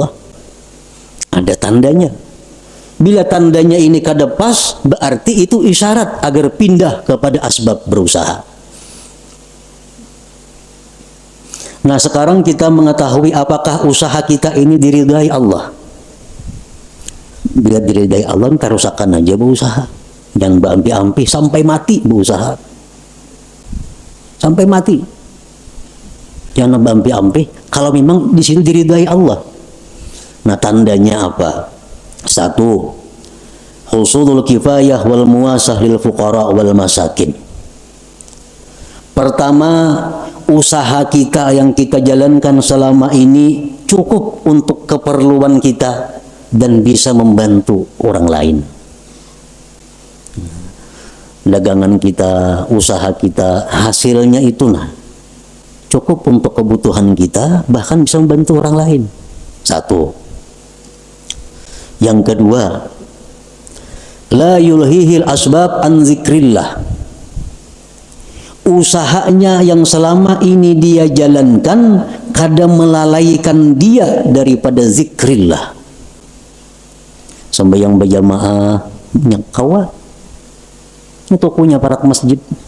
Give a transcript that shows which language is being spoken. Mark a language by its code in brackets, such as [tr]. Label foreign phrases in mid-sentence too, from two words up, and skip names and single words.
[id] Ada tandanya. Bila tandanya ini kada pas, berarti itu isyarat agar pindah kepada asbab berusaha. Nah, sekarang kita mengetahui apakah usaha kita ini diridhai Allah. Bila diridhai Allah, tarusakan aja berusaha. Jangan berampi-ampi sampai mati berusaha. Sampai mati. Jangan berampi-ampi kalau memang di situ diridhai Allah. Nah, tandanya apa? 1. [ar] Husulul kifayah wal muwasah lil fuqara wal masakin. [id] Pertama, usaha kita yang kita jalankan selama ini cukup untuk keperluan kita dan bisa membantu orang lain. Dagangan kita, usaha kita, hasilnya itu cukup untuk kebutuhan kita, bahkan bisa membantu orang lain. 1. Yang kedua, [ar] la yulhihil asbab an zikrillah. [id] Usahanya yang selama ini dia jalankan kada melalaikan dia daripada zikrillah. Sembahyang berjamaah nyakawa itu tokonya para masjid.